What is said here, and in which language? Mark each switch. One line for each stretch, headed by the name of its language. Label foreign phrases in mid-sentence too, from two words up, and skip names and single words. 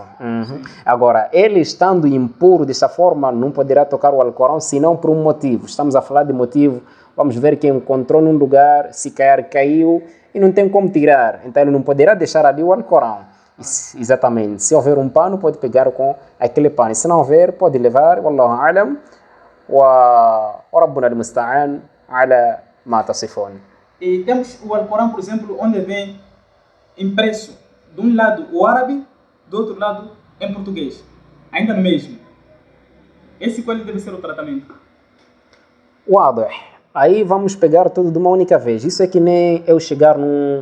Portuguese: Agora, ele estando impuro dessa forma, não poderá tocar o Alcorão senão por um motivo. Estamos a falar de motivo. Vamos ver que encontrou num lugar, se cair, caiu e não tem como tirar. Então ele não poderá deixar ali o Alcorão. Exatamente. Se houver um pano, pode pegar com aquele pano. Se não houver, pode levar.
Arabic: والله أعلم. وربنا المستعان على ما تصفون.
Portuguese: E temos o Alcorão, por exemplo, onde vem impresso de um lado o árabe, do outro lado em português, ainda no mesmo. Esse qual deve ser o tratamento? Wadah. Aí vamos pegar tudo de uma única vez. Isso é que nem eu chegar num...